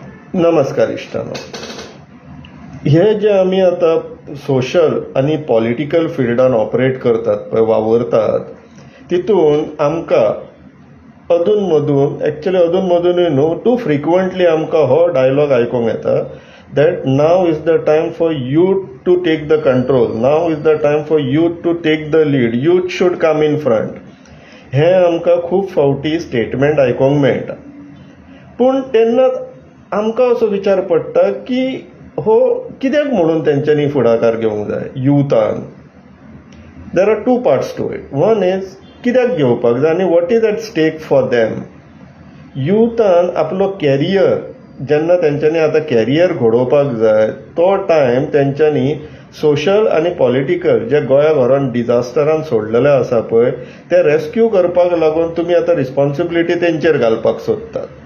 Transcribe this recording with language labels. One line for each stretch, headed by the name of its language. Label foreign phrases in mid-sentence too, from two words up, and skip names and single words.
Konkani: नमस्कार इश्टानो. हे जे आम्ही आता सोशल आणि पॉलिटिकल फिल्डान ऑपरेट करतात पळय, वावरतात, तितून आमकां अधून-मधूनूय न्हू,
English: too frequently
Konkani: आमकां हो डायलॉग आयकूंक येता
English: that now is the time for youth to take the control, now is the time for youth to take the lead, youth should come in front.
Konkani: हे आमकां खूब फावटी स्टेटमेंट आयकूंक मेळटा. पूण तेन्ना आमकां असो विचार पडटा की हो कित्याक म्हणून तेंच्यांनी फुडाकार घेवंक जाय युथान.
English: There are two parts to it. One is
Konkani: कित्याक घेवपाक जाय आनी
English: what is at stake for them.
Konkani: युथान आपलो कॅरियर जेन्ना तेंच्यांनी आतां कॅरियर घडोवपाक जाय तो टायम तेंच्यांनी सोशल आनी पॉलिटिकल जे गोंया व्हरोन डिझास्टरान सोडलेले आसा पळय ते रेस्क्यू करपाक लागून तुमी आतां रिस्पॉन्सिबिलिटी तेंचेर घालपाक सोदतात.